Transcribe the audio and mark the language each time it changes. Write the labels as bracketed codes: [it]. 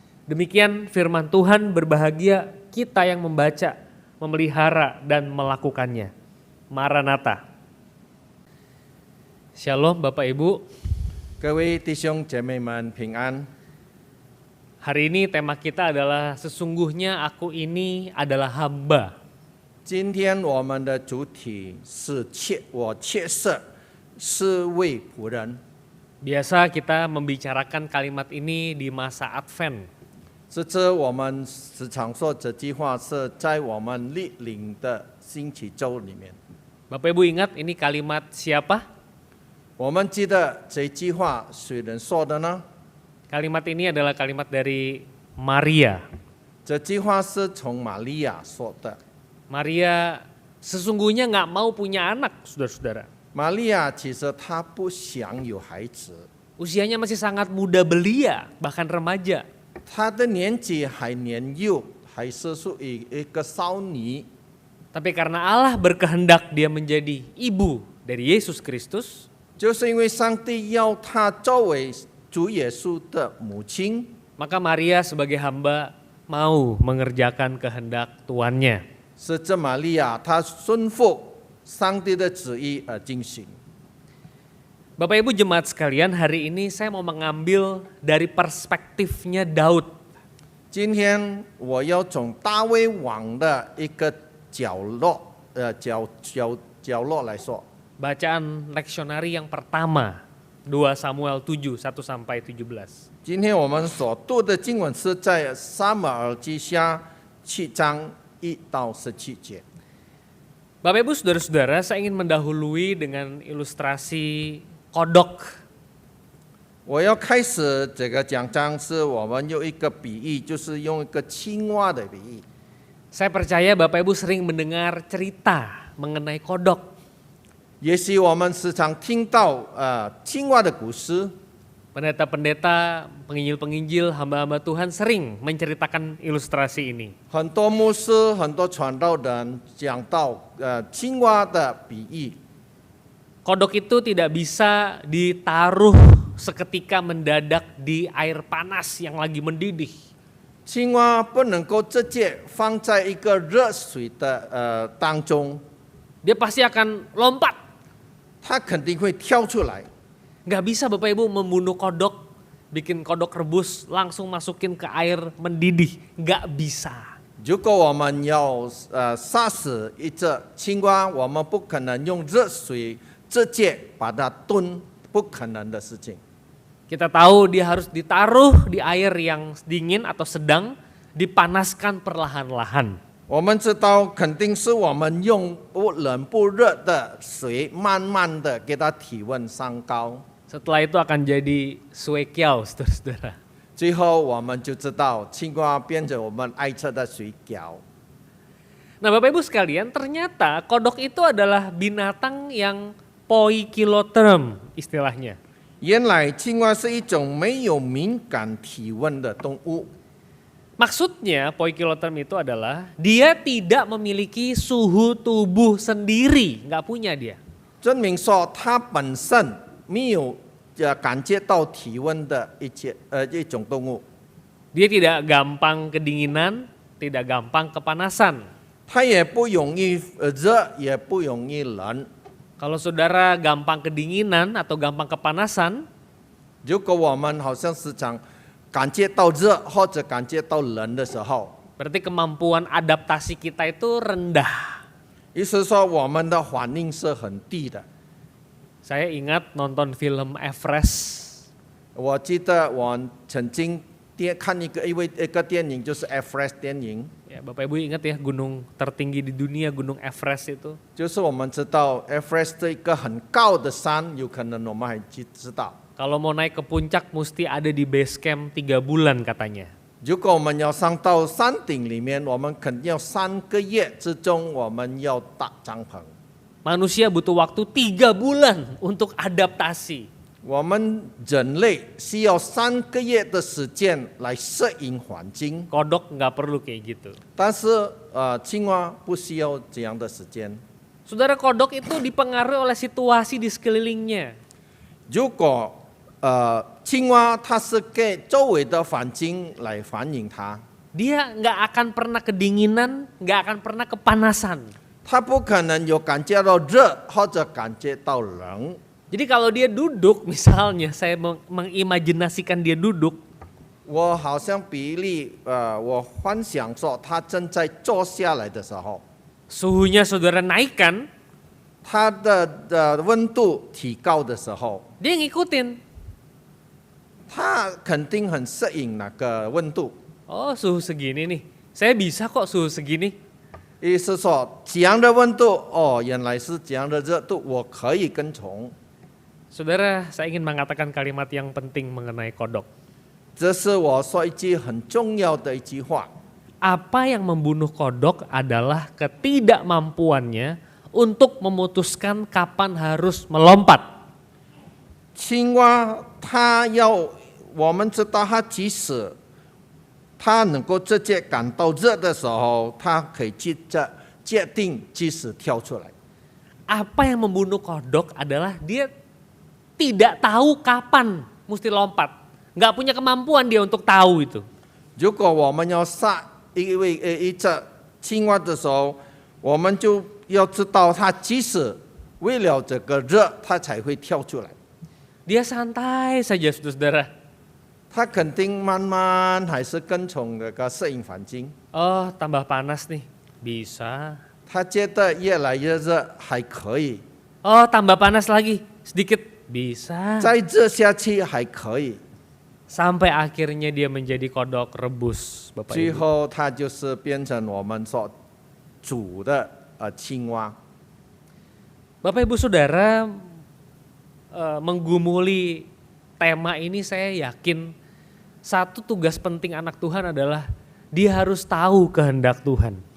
[id] Demikian firman Tuhan, berbahagia kita yang membaca, memelihara, dan melakukannya. Maranatha. Shalom Bapak Ibu. [zh] 各位弟兄姐妹们平安。 [id] Hari ini tema kita adalah sesungguhnya aku ini adalah hamba. [zh] 今天我们的主体是我切色是为仆人。 [id] Biasa kita membicarakan kalimat ini di masa Advent. [zh] 这次我们时常说这句话是在我们历领的星期周里面。 [id] Bapak Ibu ingat ini kalimat siapa? [zh] 我们记得这句话谁人说的呢？ [id] Kalimat ini adalah kalimat dari Maria. [zh] 这句话是从玛利亚说的。 [id] Maria sesungguhnya nggak mau punya anak, saudara-saudara. [zh] 玛利亚其实她不想有孩子， [id] Usianya masih sangat muda belia, bahkan remaja. [zh] 她的年纪还年幼，还是属于一个少女。 [id] Tapi karena Allah berkehendak dia menjadi ibu dari Yesus Kristus, [zh] 就是因为上帝要她作为主耶稣的母亲， [id] maka Maria sebagai hamba mau mengerjakan kehendak tuannya. [zh] 是这玛利亚她顺服上帝的旨意而进行。 [id] Bapak Ibu jemaat sekalian, hari ini saya mau mengambil dari perspektifnya Daud. [zh] 今天我要从大卫王的一个角落来说， [id] Bacaan leksionari yang pertama, 2 Samuel 7, 1 sampai 17. [zh] 今天我们所读的经文是在撒母耳记下7章1到17节。 [id] Bapak Ibu saudara-saudara, saya ingin mendahului dengan ilustrasi kodok. [zh] 我要开始这个讲章，是我们用一个比喻，就是用一个青蛙的比喻。 [id] Saya percaya Bapak Ibu sering mendengar cerita mengenai kodok. [zh] 也许我们时常听到青蛙的故事， [id] Pendeta-pendeta, penginjil-penginjil, hamba-hamba Tuhan sering menceritakan ilustrasi ini. [zh] 很多牧师、很多传道人讲到青蛙的比喻。 [id] Kodok itu tidak bisa ditaruh seketika mendadak di air panas yang lagi mendidih. [zh] 青蛙不能够直接放在一个热水的当中， [id] Dia pasti akan lompat. [zh] 它肯定会跳出来。 [id] Nggak bisa Bapak Ibu membunuh kodok, bikin kodok rebus, langsung masukin ke air mendidih. Nggak bisa. [zh] 如果我们要杀死一只青蛙，我们不可能用热水直接把它炖，不可能的事情。 [id] Kita tahu dia harus ditaruh di air yang dingin atau sedang, dipanaskan perlahan-lahan. [zh] 我们知道，肯定是我们用不冷不热的水，慢慢的给它体温升高， [id] Setelah itu akan jadi sue kiao, saudara-saudara. [zh] 最后我们就知道青蛙变成我们爱吃的水饺。 [id] Nah Bapak Ibu sekalian, ternyata kodok itu adalah binatang yang poikiloterm istilahnya. [zh] 原来青蛙是一种没有敏感体温的动物。 [id] Maksudnya poikiloterm itu adalah dia tidak memiliki suhu tubuh sendiri, nggak punya dia. [zh] 证明说它本身没有感觉到体温的一种动物， [id] Dia tidak gampang kedinginan, tidak gampang kepanasan. [zh] 它也不容易热，也不容易冷。 [id] Kalau saudara gampang kedinginan atau gampang kepanasan, [zh] 如果我们好像时常感觉到热或者感觉到冷的时候， [id] berarti kemampuan adaptasi kita itu rendah. [zh] 意思说我们的反应是很低的。 [id] Saya ingat nonton film Everest. [zh] 我记得我曾经看一个电影，就是 Everest 电影， [id] Ya, Bapak Ibu ingat ya gunung tertinggi di dunia, Gunung Everest itu. [zh] 就是我们知道 Everest 是一个很高的山，有可能我们还知道。 [id] Kalau mau naik ke puncak mesti ada di base camp 3 bulan katanya. [zh] 如果我们要上到山顶里面，我们肯定要3个月之中，我们要搭帐篷。 [id] Manusia butuh waktu 3 bulan untuk adaptasi. [zh] 我们人类需要3个月的时间来适应环境， [id] Kodok nggak perlu kayak gitu. [zh] 但是青蛙不需要这样的时间。 [id] Saudara, kodok itu dipengaruhi oleh situasi di sekelilingnya. [zh] 如果青蛙它是给周围的环境来反映它， [id] Dia nggak akan pernah kedinginan, nggak akan pernah kepanasan. [zh] 它不可能有感觉到热或者感觉到冷。 [id] Jadi kalau dia duduk, misalnya saya mengimajinasikan dia duduk, [zh] 我好像比例，我幻想说他正在坐下来的时候， [id] Suhunya saudara naik kan? [zh] 他的温度提高的时候， [id] Dia ngikutin. [zh] 他肯定很适应那个温度。 [id] Oh suhu segini nih, saya bisa kok suhu segini. [zh] 意思说这样的温度，哦，原来是这样的热度，我可以跟从。 [id] Saudara, saya ingin mengatakan kalimat yang penting mengenai kodok. [zh] 这是我说一句很重要的一句话。 [id] Apa yang membunuh kodok adalah ketidakmampuannya untuk memutuskan kapan harus melompat. [zh] 青蛙它要我们知道，它即使它能够直接感到热的时候，它可以决定即时跳出来。 [id] Apa yang membunuh kodok adalah dia tidak tahu kapan mesti lompat. Nggak punya kemampuan dia untuk tahu itu. [zh] 如果我们要杀一只青蛙的时候，我们就要知道它即使为了这个热，它才会跳出来。 [id] Dia santai saja saudara. [zh] 它肯定慢慢还是跟从那个适应环境。 [id] Oh tambah panas nih, bisa. [zh] 它觉得越来越热，还可以， [id] Oh tambah panas lagi, sedikit, bisa. [zh] 再热下去还可以， [id] Sampai akhirnya dia menjadi kodok rebus, Bapak [zh] 最 [id] Ibu. [zh] 后它就是变成我们所煮的青蛙。 [id] Bapak Ibu Saudara, menggumuli tema ini saya yakin satu tugas penting anak Tuhan adalah dia harus tahu kehendak Tuhan.